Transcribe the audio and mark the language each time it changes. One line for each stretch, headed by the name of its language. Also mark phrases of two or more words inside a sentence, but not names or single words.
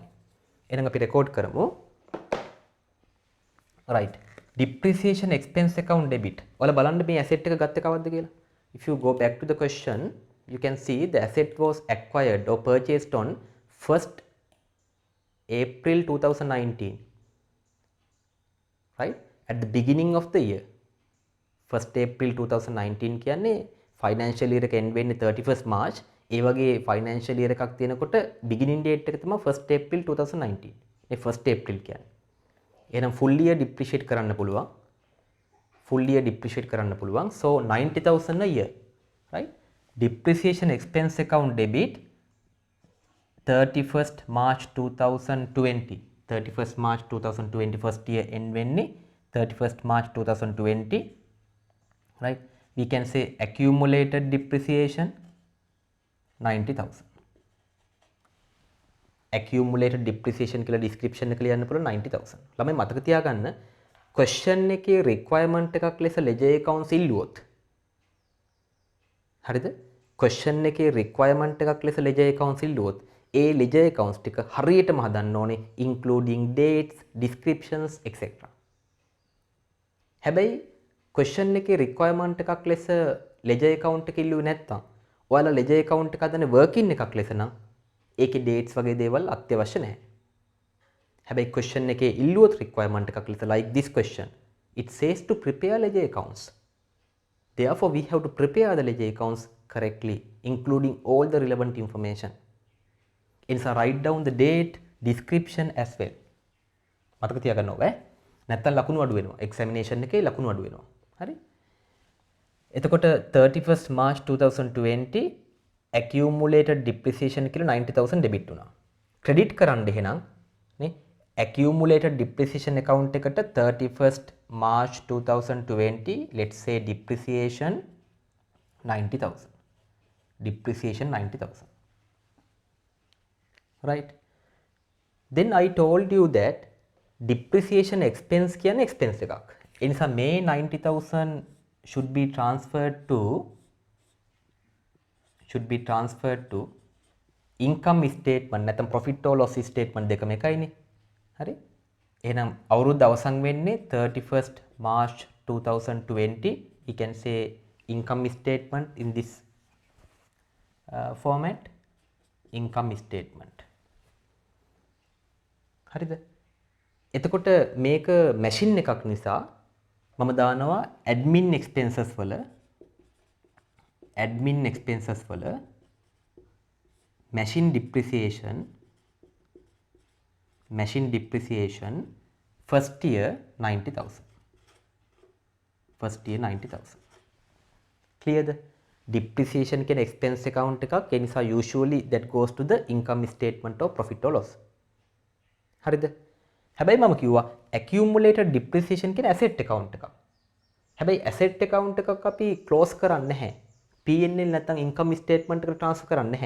Sinhala: එහෙනම් අපි record කරමු. right.
English: Depreciation expense account debit.
Sinhala: ඔයාලා බලන්න මේ asset එක ගත්තේ කවද්ද කියලා.
English: If you go back to the question, you can see the asset was acquired or purchased on 1st April 2019. Right? At the beginning of the year.
Sinhala: 1st April 2019 කියන්නේ
English: financial year
Sinhala: එක end වෙන්නේ 31st March. ඒ වගේ
English: financial year
Sinhala: එකක් තියෙනකොට
English: beginning date
Sinhala: එක තමයි 1st April 2019. මේ 1st April කියන්නේ. එහෙනම්
English: full year depreciate
Sinhala: කරන්න පුළුවන්.
English: full year depreciate
Sinhala: කරන්න පුළුවන්.
English: So 90000 a year. Right? Depreciation expense account debit 31st March 2020. 31st March 2020 first year end වෙන්නේ 31st March 2020. Right? We can say accumulated depreciation 90000. Accumulated depreciation
Sinhala: කියලා description එක ලියන්න පුළුවන් 90000. ළමයි මතක තියාගන්න question එකේ requirement එකක් ලෙස
English: ledger accounts
Sinhala: ඉල්ලුවොත් හරිද? question එකේ requirement එකක් ලෙස
English: ledger accounts
Sinhala: ඉල්ලුවොත් ඒ
English: ledger accounts
Sinhala: ටික හරියටම හදන්න ඕනේ
English: including dates, descriptions etc.
Sinhala: හැබැයි question එකේ requirement එකක් ලෙස
English: ledger account
Sinhala: එක ඉල්ලුවේ නැත්නම් ඔයාලා
English: ledger account
Sinhala: එක හදන්නේ working එකක් ලෙස නම් ඒකේ dates වගේ දේවල් අත්‍යවශ්‍ය නැහැ.
English: හැබැයි question
Sinhala: එකේ ඉල්ලුවොත්
English: requirement
Sinhala: එකක් ලෙස
English: like this question it says to prepare ledger accounts. Therefore we have to prepare the ledger accounts correctly including all the relevant information. Insa write down the date, description as well.
Sinhala: මතක තියාගන්න ඕනේ. නැත්තම් ලකුණු අඩු වෙනවා. examination එකේ ලකුණු අඩු වෙනවා. හරි? එතකොට 31st March 2020
English: accumulated depreciation
Sinhala: කියලා 90000 debit වුණා.
English: credit
Sinhala: කරන්න එහෙනම් නේ
English: accumulated depreciation account එකට 31st March 2020 let's say depreciation 90000. Depreciation 90000. Right? Then I told you that depreciation expense කියන expense එකක්.
Sinhala: ඒ නිසා මේ
English: 90,000 should be transferred to income statement නැත්නම් profit or loss statement
Sinhala: දෙකම එකයිනේ. හරි? එහෙනම් අවුරුද්ද අවසන් වෙන්නේ 31st March 2020.
English: We can say income statement in this format, income statement.
Sinhala: හරිද? එතකොට මේක මැෂින් එකක් නිසා මම දානවා
English: admin expenses
Sinhala: වල
English: machine depreciation first year
Sinhala: 90,000.
English: Clear the depreciation can expense account එකක්
Sinhala: ඒ නිසා
English: usually that goes to the income statement or profit or loss.
Sinhala: හරිද? හැබැයි මම කිව්වා
English: accumulated depreciation
Sinhala: කියන
English: asset account
Sinhala: එකක්. හැබැයි
English: asset account
Sinhala: එකක් අපි close කරන්නේ නැහැ. P&L නැත්නම්
English: income statement
Sinhala: එකට transfer කරන්නේ නැහැ.